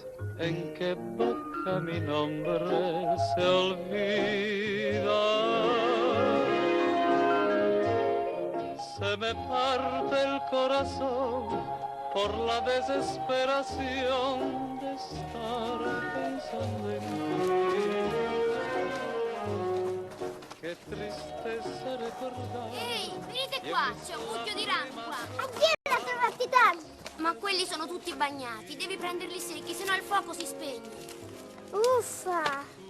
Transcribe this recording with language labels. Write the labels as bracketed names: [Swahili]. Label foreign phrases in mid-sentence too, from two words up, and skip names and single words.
[Spanish] ¿En qué boca mi nombre se olvida? Se me parte el corazón por la desesperación de estar pensando en ti. [Italian] Che tristezza ricordare. Ehi, venite qua, c'è un mucchio di rami qua. Addio, ne ha trovati tanti. Ma quelli sono tutti bagnati, devi prenderli secchi, sennò il fuoco si spegne. Uffa.